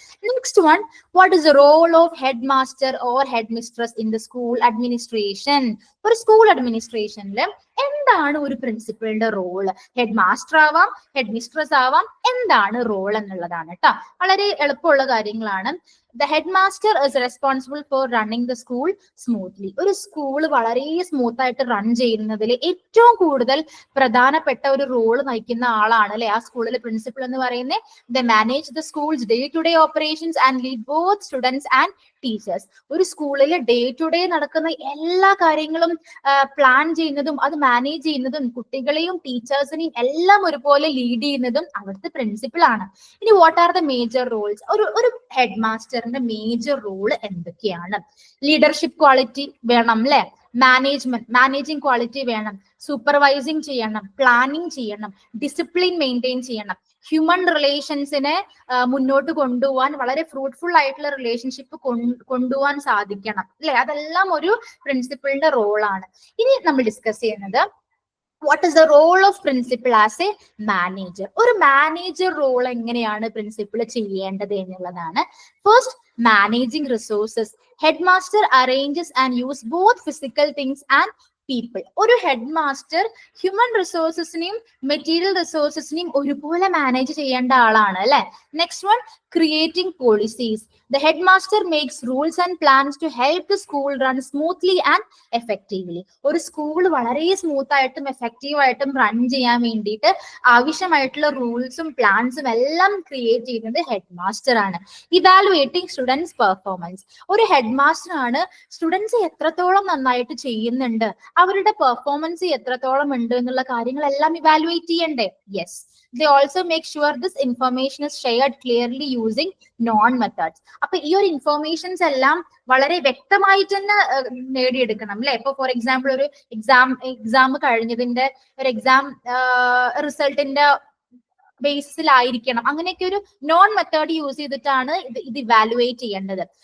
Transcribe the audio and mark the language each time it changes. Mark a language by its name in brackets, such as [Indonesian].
[English] Next one, what is the role of head master or head mistress in the school administration. [Malayalam] ഒരു school അഡ്മിനിസ്ട്രേഷനിൽ എന്താണ് ഒരു പ്രിൻസിപ്പളിന്റെ role? Head master ആവാം, head mistress ആവാം, എന്താണ് role എന്നുള്ളതാണ് കേട്ടോ. വളരെ എളുപ്പമുള്ള കാര്യങ്ങളാണ്. [English] The headmaster is responsible for running the school smoothly. [Malayalam] ഒരു സ്കൂൾ വളരെ സ്മൂത്ത് ആയിട്ട് റൺ ചെയ്യുന്നതിൽ ഏറ്റവും കൂടുതൽ പ്രധാനപ്പെട്ട ഒരു റോൾ നയിക്കുന്ന ആളാണ് അല്ലെ ആ സ്കൂളിലെ പ്രിൻസിപ്പൽ എന്ന് പറയുന്നത്. [English] They manage the school's day-to-day operations and lead both students and teachers. [Malayalam] ഒരു സ്കൂളിൽ ഡേ ടു ഡേ നടക്കുന്ന എല്ലാ കാര്യങ്ങളും പ്ലാൻ ചെയ്യുന്നതും അത് മാനേജ് ചെയ്യുന്നതും കുട്ടികളെയും ടീച്ചേഴ്സിനെയും എല്ലാം ഒരുപോലെ ലീഡ് ചെയ്യുന്നതും അവിടുത്തെ പ്രിൻസിപ്പൽ ആണ്. ഇനി [English] What are the major roles? [Malayalam] ഒരു ഹെഡ് മാസ്റ്ററിന്റെ മേജർ റോൾ എന്തൊക്കെയാണ്? ലീഡർഷിപ്പ് ക്വാളിറ്റി വേണം അല്ലെ, മാനേജിങ് ക്വാളിറ്റി വേണം, സൂപ്പർവൈസിങ് ചെയ്യണം, പ്ലാനിങ് ചെയ്യണം, ഡിസിപ്ലിൻ മെയിൻറ്റെയിൻ ചെയ്യണം, ഹ്യൂമൻ റിലേഷൻസിനെ മുന്നോട്ട് കൊണ്ടുപോകാൻ വളരെ ഫ്രൂട്ട്ഫുൾ ആയിട്ടുള്ള റിലേഷൻഷിപ്പ് കൊണ്ടുപോകാൻ സാധിക്കണം അല്ലെ. അതെല്ലാം ഒരു പ്രിൻസിപ്പളിന്റെ റോളാണ്. ഇനി നമ്മൾ ഡിസ്കസ് ചെയ്യുന്നത് [English] What is the role of principal as a manager. [Malayalam] ഒരു മാനേജർ റോൾ എങ്ങനെയാണ് പ്രിൻസിപ്പൾ ചെയ്യേണ്ടത് എന്നുള്ളതാണ്. [English] First, managing resources. Head master arranges and use both physical things and people. [Malayalam] ഒരു ഹെഡ് മാസ്റ്റർ ഹ്യൂമൻ റിസോഴ്സസിനെയും മെറ്റീരിയൽ റിസോഴ്സസിനെയും ഒരുപോലെ മാനേജ് ചെയ്യേണ്ട ആളാണ് അല്ലെ. [English] Next one, creating policies. The headmaster makes rules and plans to help the school run smoothly and effectively. [Malayalam] ഒരു school വളരെ smooth ആയിട്ടും effective ആയിട്ടും run ചെയ്യാൻ വേണ്ടിയിട്ട് ആവശ്യമായിട്ടുള്ള റൂൾസും പ്ലാൻസും എല്ലാം ക്രിയേറ്റ് ചെയ്യുന്നത് ഹെഡ് മാസ്റ്റർ ആണ്. [English] Evaluating students performance. [Malayalam] ഒരു ഹെഡ് മാസ്റ്റർ ആണ് സ്റ്റുഡൻസ് എത്രത്തോളം നന്നായിട്ട് ചെയ്യുന്നുണ്ട്, അവരുടെ പെർഫോമൻസ് എത്രത്തോളം ഉണ്ട് എന്നുള്ള കാര്യങ്ങളെല്ലാം ഇവാലുവേറ്റ് ചെയ്യണ്ടേ. [English] Yes. They also make sure this information is shared clearly using known methods. [Malayalam] അപ്പൊ ഈ ഒരു ഇൻഫോർമേഷൻസ് എല്ലാം വളരെ വ്യക്തമായിട്ട് തന്നെ നേടിയെടുക്കണം അല്ലെ. ഇപ്പൊ ഫോർ എക്സാമ്പിൾ ഒരു എക്സാം കഴിഞ്ഞതിന്റെ ഒരു എക്സാം റിസൾട്ടിന്റെ ബേസിലായിരിക്കണം, അങ്ങനെയൊക്കെ ഒരു നോൺ മെത്തേഡ് യൂസ് ചെയ്തിട്ടാണ് ഇത് ഇവാലുവേറ്റ് ചെയ്യേണ്ടത്.